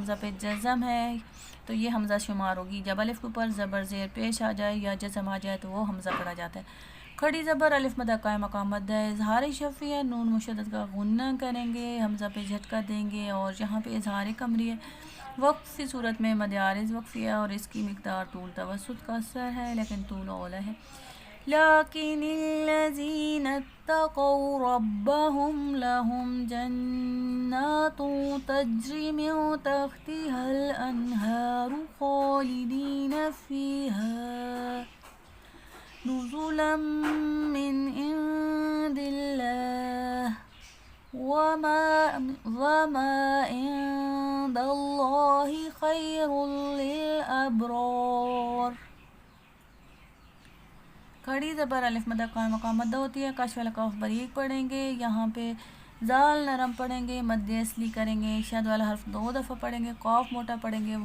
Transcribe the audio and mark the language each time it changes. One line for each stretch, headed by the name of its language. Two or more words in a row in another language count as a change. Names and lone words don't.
Urdu: حمزہ پہ جزم ہے تو یہ حمزہ شمار ہوگی. جب الف کے اوپر زبر زیر پیش آ جائے یا جزم آ جائے تو وہ حمزہ پڑھا جاتا ہے. کھڑی زبر الف مدہ قائم مقام مد ہے. اظہار شفی ہے، نون مشدد کا غنہ کریں گے، حمزہ پہ جھٹکا دیں گے اور جہاں پہ اظہار قمری ہے وقفی صورت میں مد عارض وقفی ہے اور اس کی مقدار طول توسط کا اثر ہے لیکن طول اولا ہے.
Arabic: لیکن الذین اتقوا ربهم لهم جنات تجری من تحتها الانہار خالدین فیہا نزلا من عند اللہ وما عند اللہ خیر للابرار.
Urdu: کھڑی زبر الف مدہ قائم مقام مدہ ہوتی ہے. کاش والا کاف باریک پڑھیں گے، یہاں پہ زال نرم پڑھیں گے، مد اصلی کریں گے، شد والا حرف 2 دفعہ پڑھیں گے، قاف موٹا پڑھیں گے.